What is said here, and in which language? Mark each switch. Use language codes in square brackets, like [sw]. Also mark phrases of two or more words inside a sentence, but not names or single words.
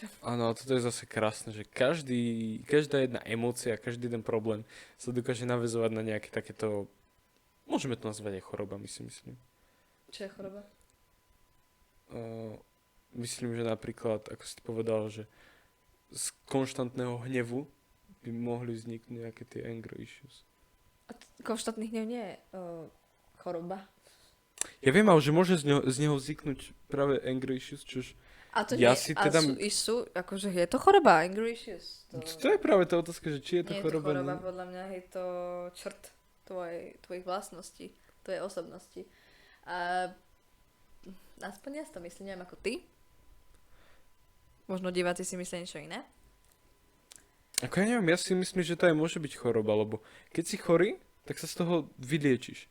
[sk] Áno, toto je zase krásne, že každá jedna emócia, každý jeden problém sa dokáže naväzovať na nejaké takéto, môžeme to nazvať aj choroba, myslím. Čo je choroba? Myslím, že napríklad, ako si povedal, že z konštantného hnevu by mohli vzniknúť nejaké tie [en] anger issues. [sk] A konštantný hnev nie je choroba. Ja viem, ale že môže z neho vzniknúť práve [en] anger issues, [sk] čož A to ja nie, si a teda... sú, akože je to choroba, [en] angry issues. [sk] To je práve tá otázka, že či je to nie choroba. Nie je to choroba, podľa mňa je to črt tvojich vlastností. tvojej osobnosti. A aspoň ja si to myslím, neviem ako ty. Možno diváci si myslia niečo iné. Ako ja neviem, ja si myslím, že to aj môže byť choroba, lebo keď si chorý, tak sa z toho vyliečiš.